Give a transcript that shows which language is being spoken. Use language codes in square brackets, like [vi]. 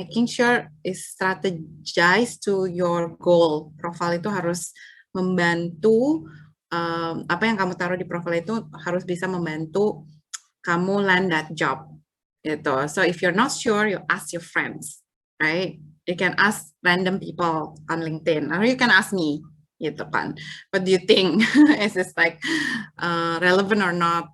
[en] Making sure is strategize to your goal. [id] Profil itu harus membantu apa yang kamu taruh di profil itu harus bisa membantu kamu [en] land that job. [id] Gitu. [en] So if you're not sure, you ask your friends, right? You can ask random people on LinkedIn, or you can ask me, [id] gitu kan. [en] What do you think? Is this like relevant or not?